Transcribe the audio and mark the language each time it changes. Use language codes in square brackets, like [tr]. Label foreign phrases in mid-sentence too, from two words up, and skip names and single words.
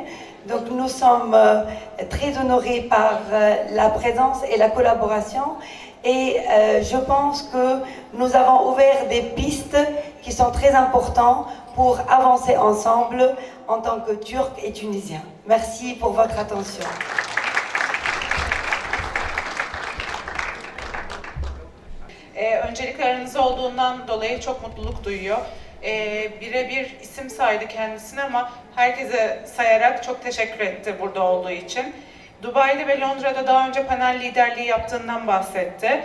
[fr] Donc nous sommes très honorés par la présence et la collaboration, et je pense que nous avons ouvert des pistes qui sont très importantes pour avancer ensemble en tant que Turcs et Tunisiens. Merci pour votre attention. [tr] Öncelikle aranızda olduğundan dolayı çok mutluluk duyuyor. Birebir isim saydı kendisini ama herkese sayarak çok teşekkür etti burada olduğu için. Dubai'de ve Londra'da daha önce panel liderliği yaptığından bahsetti.